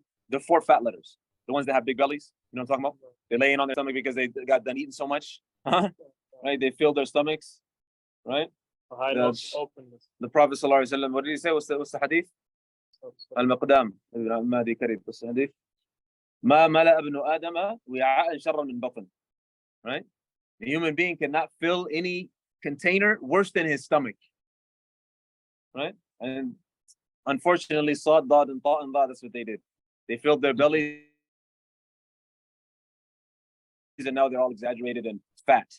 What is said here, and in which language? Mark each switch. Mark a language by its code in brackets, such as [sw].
[en] The 4 fat letters. The ones that have big bellies. You know what I'm talking about? They're laying on their stomach because they got done eating so much. Right? They filled their stomachs. Right? Openness. The Prophet ﷺ, what did he say? What's the hadith? Al-Maqdam. Al-Mahdi Karib. What's the hadith? [ar] ما ملأ ابن آدم وعاء شر من بطن. [en] Right? The human being cannot fill any container worse than his stomach. Right? And unfortunately, Sad, Dad, and Ta, and Dha, that's what they did. They filled their bellies, and now they're all exaggerated and fat.